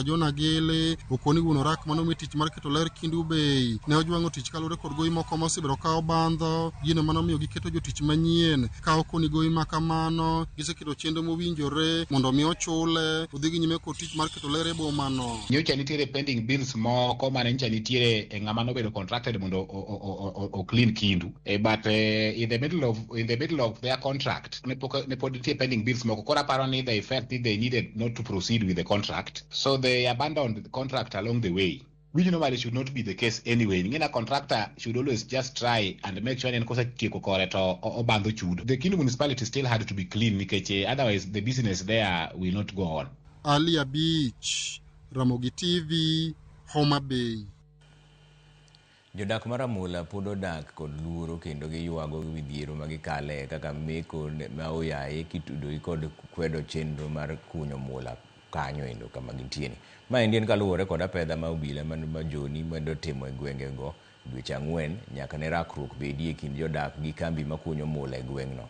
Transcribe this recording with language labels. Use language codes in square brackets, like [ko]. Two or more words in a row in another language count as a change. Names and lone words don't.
[luo] John Agele okoni wuon orak manomi tich mar keto ler Kendu Bay ne ojwang'o tich kalure kod gowi moko mosebiro kawo bandho, gino manomiyo giketo jotich manyien ka okoni gowi ma kamano giseketo chenro mowinjore mondo mi ochule odhi gi nyime kod tich mar keto ler e boma no. Nyocha nitiere [en] pending bills [luo] moko mane nyocha nitiere e ng'ama nobedo contracted mondo o clean Kendu, [en] but in the middle of their contract [luo] ne pod nitie [en] pending bills [luo] moko. Kora paro ni [en] they felt they needed not to proceed with the contract, so they abandoned the contract along the way, which normally should not be the case anyway. A contractor should always just try and make sure the Kendu municipality still had to be clean, otherwise the business there will not go on. Ali Beach, Ramogi TV, Homa Bay. [luo] Jodak maramula pod odak kod luoro kendo giywago midhiero magikale kaka meko ma oyaye kitudo kod kwedo chenro mar kunyo mula kanyo endo kama gintieni. Ma en kaluwore kod apedha ma obila ma joni medo timo e gwenge go dweche 4 nyaka ne rakruok bedie kind jodak gi kambi makunyo mula e gweng'no.